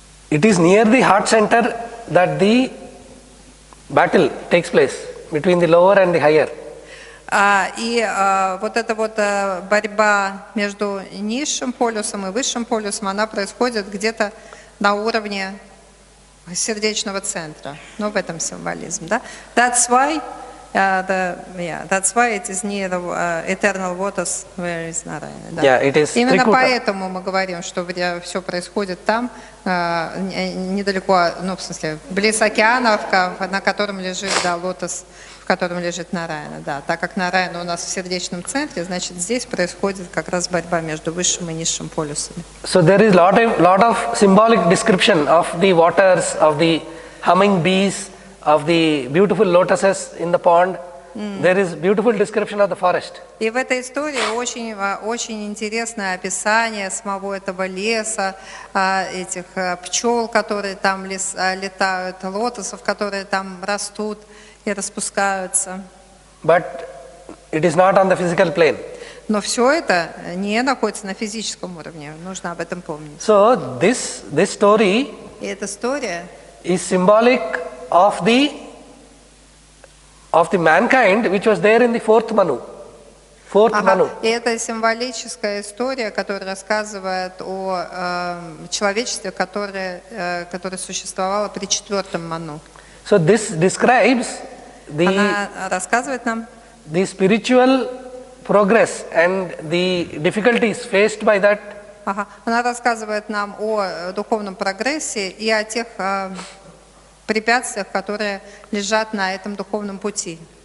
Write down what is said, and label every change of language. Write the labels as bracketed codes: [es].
[en] It is near the heart center that the battle takes place between the lower and the higher. [ru] И вот эта вот борьба между низшим полюсом и высшим полюсом, она происходит где-то на уровне сердечного центра. Ну, в этом символизм, да? [en] That's why it is near the eternal waters where is Narayana. [ru] Да. [en] Yeah, it is [ru] Именно [en] Trikuta. [ru] поэтому мы говорим, что все происходит там, недалеко, ну, в смысле, близ океана, на котором лежит, да, лотос, в котором лежит Нараяна, да. Так как Нараяна у нас в сердечном центре, значит, здесь происходит как раз борьба между высшим и низшим полюсами. [en] So there is lot of symbolic description of the waters, of the humming bees, of the beautiful lotuses in the pond. There is beautiful description of the forest. [ru] И в этой истории очень интересное описание самого этого леса, этих пчел, которые там летают, лотосов, которые там растут и распускаются. [en] But it is not on the physical plane. [ru] Но все это не находится на физическом уровне, нужно об этом помнить. [en] So this story [ru] И эта история [en] is symbolic of the mankind which was there in the fourth Manu. Manu. [ru] И это символическая история, которая рассказывает о человечестве, которое существовало при четвертом Ману. [en] So this describes [ru] Она рассказывает нам [en] the spiritual progress and the difficulties faced by that. [ru] Она рассказывает нам о духовном прогрессе и о тех препятствиях, которые лежат на этом духовном пути.